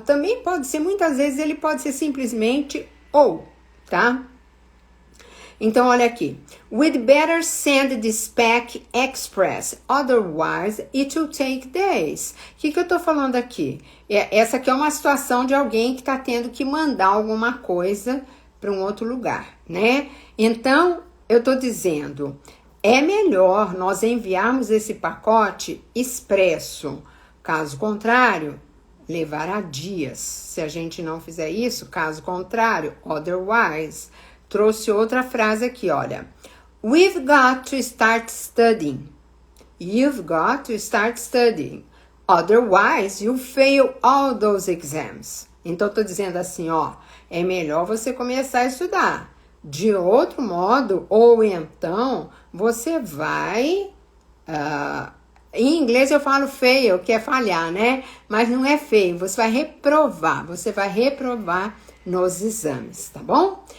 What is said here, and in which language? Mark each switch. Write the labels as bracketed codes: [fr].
[pt] Também pode ser, muitas vezes ele pode ser simplesmente ou, tá? Então, olha aqui. [en] We'd better send this pack express, otherwise it will take days. [pt] O que eu tô falando aqui? Essa aqui é uma situação de alguém que tá tendo que mandar alguma coisa para um outro lugar, né? Então, eu tô dizendo, é melhor nós enviarmos esse pacote expresso. Caso contrário, levará dias. Se a gente não fizer isso, caso contrário, otherwise. Trouxe outra frase aqui, olha. [en] We've got to start studying. You've got to start studying. Otherwise, you'll fail all those exams. [pt] Então, eu tô dizendo assim, ó. É melhor você começar a estudar. De outro modo, ou então, você vai... em inglês eu falo fail, que é falhar, né? Mas não é feio, você vai reprovar. Você vai reprovar nos exames, tá bom?